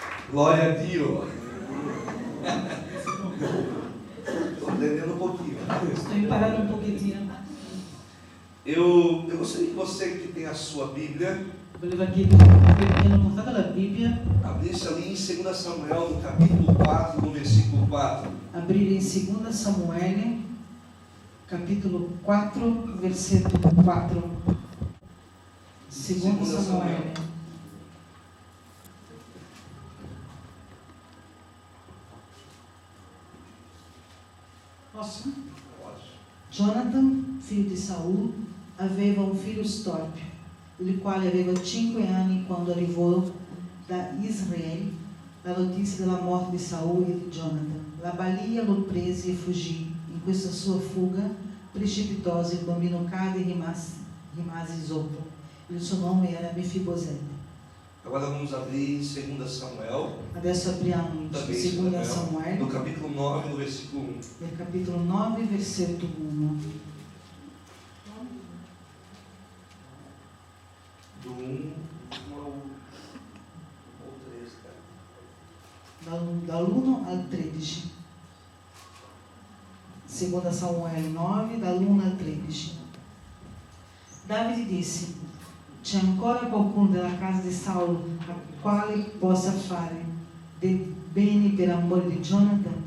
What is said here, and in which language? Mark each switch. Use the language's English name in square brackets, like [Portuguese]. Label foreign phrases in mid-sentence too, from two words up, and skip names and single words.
[Italian] Glória a Dio. [Portuguese] Estou entendendo um pouquinho. Estou imparando um pouquinho. Eu gostaria que você que tem a sua Bíblia, [Italian] Volevo chiedere che hanno portato la Bibbia, [Portuguese] abrisse ali em 2 Samuel, no capítulo 4, no versículo 4. [Italian] aprire in 2 Samuele, capitolo 4, versetto 4. 2 Samuele. Posso? Jonathan, figlio di Saul, aveva un figlio storpio, il quale aveva 5 anni quando arrivò da Israele la notizia della morte di Saul e di Jonathan. La balia lo prese e fuggì. In questa sua fuga precipitosa il bambino cade e rimase zoppo. Il suo nome era Mefibosete. [Portuguese] Agora vamos abrir em 2 Samuel, [Italian] Adesso apriamo in [Portuguese] também [Italian] 2 Samuele, [Portuguese] no capítulo 9, no versículo 1. [Italian] nel capitolo 9, versetto 1. [Portuguese] Do 1 ao 13, cara. [Italian] Dall'1 al 13. 2 Samuele 9, dall'1 al 13. Davide disse: c'è ancora qualcuno della casa di Saulo a quale possa fare del bene per amore di Jonathan?